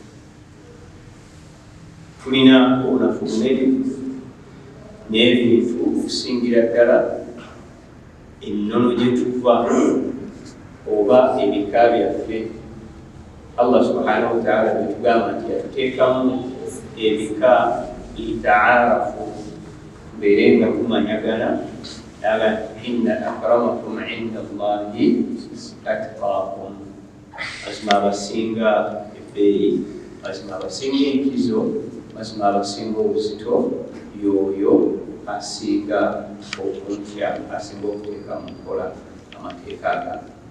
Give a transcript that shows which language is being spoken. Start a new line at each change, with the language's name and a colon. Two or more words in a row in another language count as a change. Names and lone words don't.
Ganda: Tulina obunafu bunene n'ebintu okusingira ddala ennono gye tuva oba ebika byaffe. Allah
Arabic: سبحانه وتعالى
Ganda: bwe tugamba nti yatuteekamu ebika litaarafu, tubeere nga tumanyagana. Naga
Arabic: إن أكرمكم عند الله أتقاكم,
Ganda: mazima abasinga ebbeeyi, mazima abasinga enkizo, mazima abasinga obuzito y'oyo asinga okuntya, asinga okuteeka mu nkola amateeka agano.